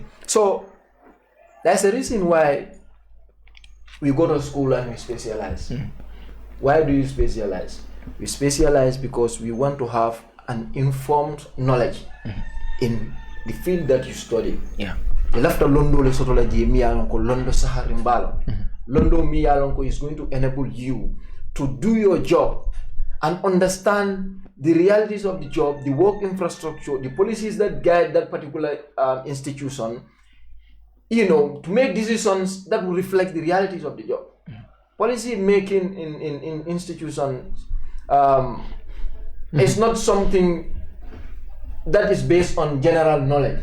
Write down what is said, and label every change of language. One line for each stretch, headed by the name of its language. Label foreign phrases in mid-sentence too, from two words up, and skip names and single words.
English: So that's the reason why we go to school and we specialize. Why do you specialize? We specialize because we want to have an informed knowledge in the field that you study.
Mandingo: After Londo le soto la mi alonko Londo Saharimbalo. Londo mi alonko
English: is going to enable you to do your job and understand the realities of the job, the work infrastructure, the policies that guide that particular institution, to make decisions that will reflect the realities of the job. Policy making in institutions is not something that is based on general knowledge.